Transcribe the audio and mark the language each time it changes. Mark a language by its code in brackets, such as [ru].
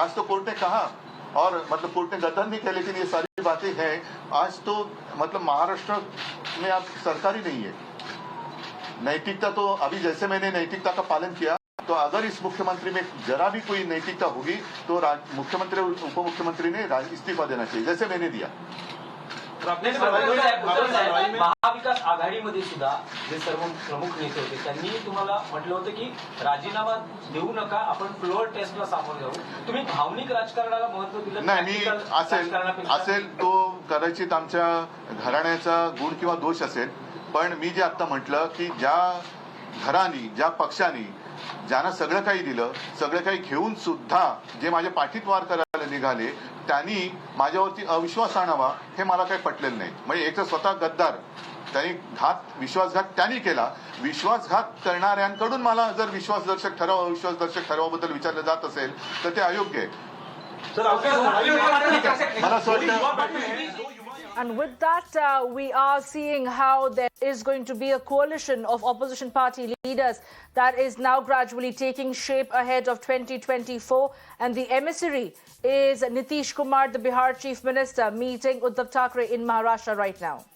[hi] आज तो कोर्ट ने कहा, और मतलब कोर्ट ने गद्दार नहीं किया, लेकिन ये सारी बातें हैं। आज तो मतलब महाराष्ट्र में आप सरकार ही नहीं है। नैतिकता तो अभी जैसे मैंने नैतिकता का पालन किया, तो अगर इस मुख्यमंत्री में जरा भी कोई नैतिकता होगी तो मुख्यमंत्री और उप मुख्यमंत्री ने इस्तीफा देना चाहिए, जैसे मैंने दिया। [mr] महाविकास आघाडीमध्ये सुद्धा जे सर्व प्रमुख नेते होते त्यांनी तुम्हाला म्हटलं होतं की राजीनामा देऊ नका, आपण फ्लोअर टेस्टला सामोरे जाऊ. तुम्ही भावनिक राजकारणाला महत्व दिलं नाही, मी असेल तो कदाचित आमच्या घराण्याचा गुण किंवा दोष असेल, पण मी जे आता म्हटलं की ज्या घरानी, ज्या पक्षांनी ज्यांना सगळं काही दिलं, सगळं काही घेऊन सुद्धा जे माझ्या पाठीत वार करायला निघाले, त्यांनी माझ्यावरती अविश्वास आणावा हे मला काही पटलेलं नाही. म्हणजे एक तर स्वतः गद्दार, त्यांनी विश्वासघात त्यांनी केला. विश्वासघात करणाऱ्यांकडून मला जर विश्वासदर्शक ठराव, अविश्वासदर्शक ठरावाबद्दल विचारलं जात असेल तर ते अयोग्य आहे. मला असं वाटतं. [en] And with that, we are seeing how there is going to be a coalition of opposition party leaders that is now gradually taking shape ahead of 2024. And the emissary is Nitish Kumar, the Bihar Chief Minister, meeting Uddhav Thackeray in Maharashtra right now.